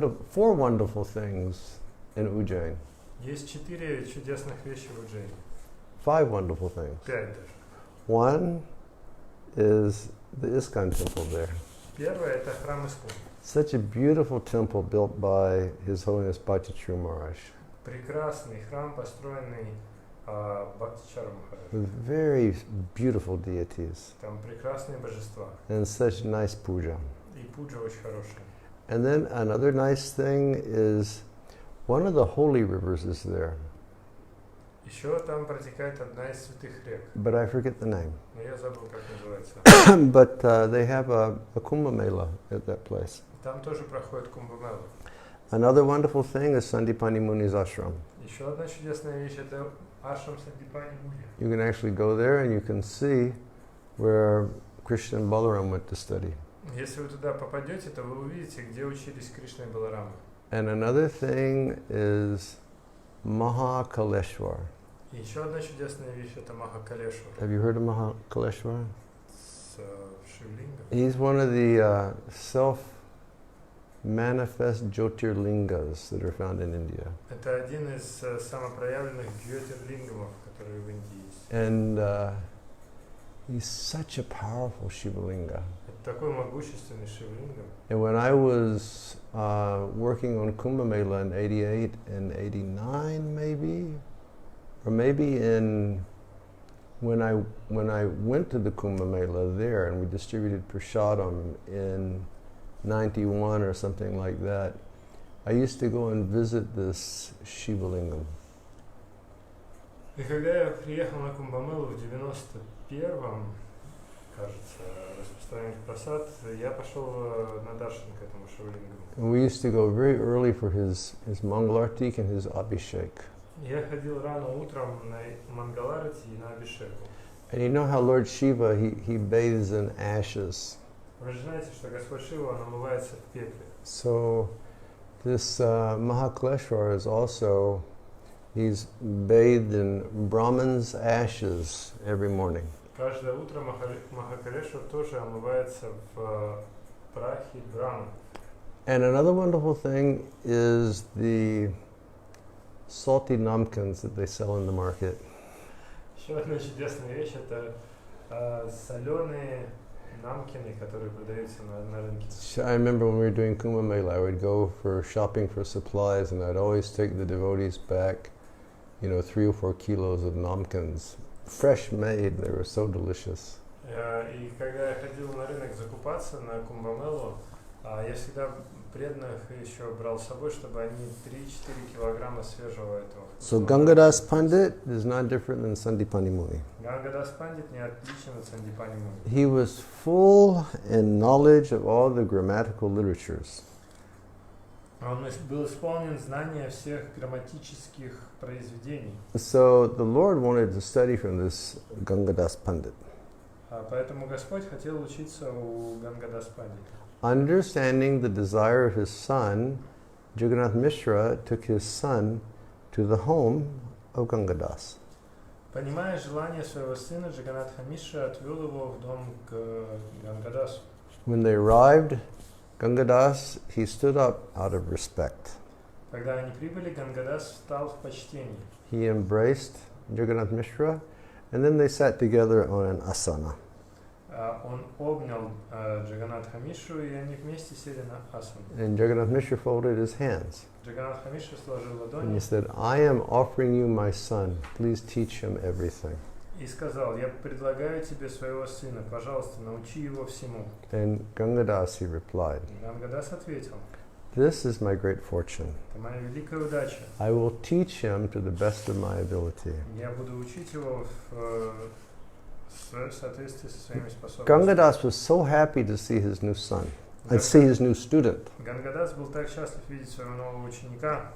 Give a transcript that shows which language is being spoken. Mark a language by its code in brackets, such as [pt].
[en] four wonderful things in Ujjain. [ru] Есть 4 чудесных вещи в Уджайне. [en] 5 wonderful things. [ru] 5 даже. [en] One is the ISKCON temple there. [ru] Первое это храм Искон. [en] Such a beautiful temple built by His Holiness Bhattacharya Maharaj. [ru] Прекрасный храм, построенный Бхактичара Махараджа. [en] With very beautiful deities. [ru] Там прекрасные божества. [en] And such nice puja. [ru] И пуджа очень хорошая. [en] And then another nice thing is one of the holy rivers is there. [ru] Еще там протекает одна из святых рек. [en] But I forget the name. [ru] Но я забыл, как называется. [en] But they have a Kumbh Mela at that place. [ru] Там тоже проходит Кумбамела. [en] Another wonderful thing is Sandipani Muni's ashram. [ru] Еще одна чудесная вещь это ашрам Сандипани Муни. [en] You can actually go there and you can see where Krishna and Balaram went to study. [ru] Если вы туда попадете, то вы увидите, где учились Кришна и Баларама. [en] And another thing is Mahakaleshwar. [ru] И еще одна чудесная вещь это Махакалешвар. [en] Have you heard of Mahakaleshwar? [ru] С Шивлингом. [en] He's one of the self-manifest Jyotirlingas that are found in India. [ru] Это один из самопроявленных джьотирлингамов, которые в Индии есть. [en] And he's such a powerful Shivalinga. [ru] Это такой могущественный Шивлингам. [en] And when I was working on Kumbh Mela in 88 and 89 maybe, or maybe when I went to the Kumbh Mela there and we distributed prasadam in 91 or something like that, I used to go and visit this Shivalingam. [ru] И когда я приехал на Кумбамелу в 91-м, кажется, распространять просад, я пошел на даршан к этому Шивалингаму. [en] And we used to go very early for his Mangalartik and his Abhishek. [ru] Я ходил рано утром на Мангаларати и на Абишеку. [en] And you know how Lord Shiva, he bathes in ashes. [ru] Вы же знаете, что Господь Шива, он омывается в пепле. [en] So this Mahakaleshwar is also, he's bathed in Brahman's ashes every morning. [ru] Каждое утро Махакалешвар тоже омывается в прахе Брахмы. [en] And another wonderful thing is the salty namkins that they sell in the market. [ru] Еще одна чудесная вещь это соленые намкины, которые продаются на рынке. [en] I remember when we were doing Kumbh Mela, I would go for shopping for supplies, and I'd always take the devotees back, 3 or 4 kilos of namkins, fresh made. They were so delicious. [ru] И когда я ходил на рынок закупаться на Кумбамелу, я всегда преданных еще брал с собой, чтобы они 3-4 килограмма свежего этого. [en] So Gangadas Pandit is not different than Sandipani Muni. [ru] Гангадас Пандит не отличен от Сандипани Муни. [en] He was full in knowledge of all the grammatical literatures. [ru] Он был исполнен знания всех грамматических произведений. [en] So the Lord wanted to study from this Gangadas Pandit. [ru] Поэтому Господь хотел учиться у Гангадас Пандита. [en] Understanding the desire of his son, Jagannath Mishra took his son to the home of Gangadas. [ru] Понимая желание своего сына, Джаганатха Мишра отвел его в дом к Гангадасу. [en] When they arrived, Gangadas, he stood up out of respect. [ru] Когда они прибыли, Гангадас встал в почтении. [en] He embraced Jagannath Mishra, and then they sat together on an asana. [ru] Он обнял Джаганатха Мишру, и они вместе сели на асану. [en] And Jagannath Mishra folded his hands. [ru] Джаганатха Мишра сложил [en] And [ru] ладони [en] he said, I am offering you my son. Please teach him everything. [ru] и сказал: «Я предлагаю тебе своего сына, пожалуйста, научи его всему». [en] And Gangadas, he replied, [ru] Гангадас ответил: [en] this is my great fortune. [ru] «Это моя великая удача. [en] I will teach him to the best of my ability. [ru] Я буду учить его в соответствии со своими способностями». [en] Gangadas was so happy to see his new son and see his new student. [ru] Гангадас был так счастлив видеть своего нового ученика.